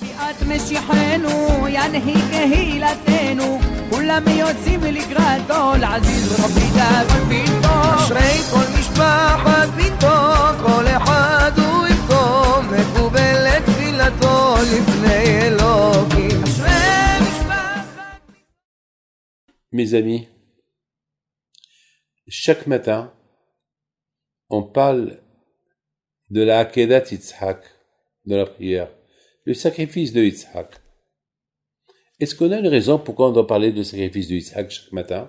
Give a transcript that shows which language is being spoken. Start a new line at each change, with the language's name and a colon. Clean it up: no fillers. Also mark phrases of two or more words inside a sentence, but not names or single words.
Hebrew: משיחנו ינהי קהילתנו כולם יוצאים לקראתו לעזיז רבי דאגון ביתו אשרי כל משפחת ביתו כל אחד הוא איתו מקובלת תפילתו לפני אלוקים אשרי משפחת
French: Mes amis, chaque matin, on parle de la Akedat Yitzhak, de la prière, le sacrifice de Yitzhak. Est-ce qu'on a une raison pourquoi on doit parler du sacrifice de Yitzhak chaque matin?